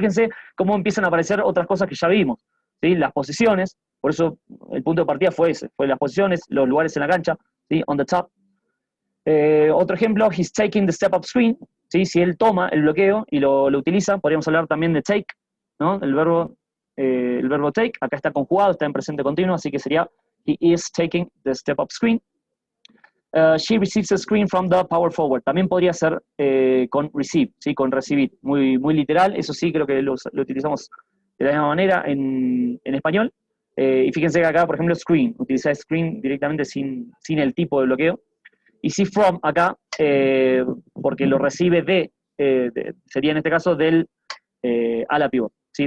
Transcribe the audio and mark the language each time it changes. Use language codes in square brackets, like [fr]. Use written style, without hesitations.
[es] Fíjense cómo empiezan a aparecer otras cosas que ya vimos. ¿Sí? Las posiciones, por eso el punto de partida fue ese, fue las posiciones, los lugares en la cancha, ¿sí? [en] On the top. [es] Otro ejemplo, [en] he's taking the step up screen. [es] ¿Sí? Si él toma el bloqueo y lo utiliza, podríamos hablar también de take, ¿no? El verbo take, acá está conjugado, está en presente continuo, así que sería [en] he is taking the step up screen. She receives a screen from the power forward. [es] También podría ser con receive, ¿sí? Con recibir, muy literal. Eso sí, creo que lo utilizamos de la misma manera en español. Y fíjense que acá, por ejemplo, screen, utiliza screen directamente sin el tipo de bloqueo. Y sí from acá, porque lo recibe sería en este caso del a la pivot, ¿sí?